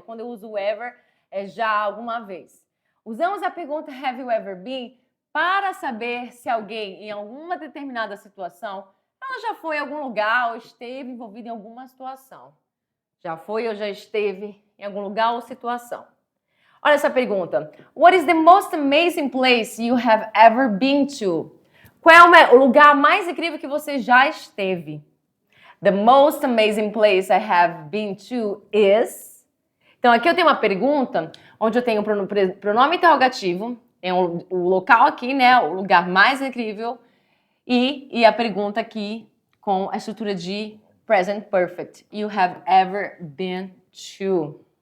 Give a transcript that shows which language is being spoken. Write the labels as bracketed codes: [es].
[pt] Quando eu uso o ever, é já alguma vez. Usamos a pergunta [en] have you ever been [pt] para saber se alguém, em alguma determinada situação, ela já foi em algum lugar ou esteve envolvida em alguma situação. Já foi ou já esteve em algum lugar ou situação. Olha essa pergunta. [en] What is the most amazing place you have ever been to? [pt] Qual é o lugar mais incrível que você já esteve? [en] The most amazing place I have been to is... [pt] Então, aqui eu tenho uma pergunta onde eu tenho o pronome interrogativo, é o local aqui, né? O lugar mais incrível. E a pergunta aqui com a estrutura de [en] present perfect you have ever been to?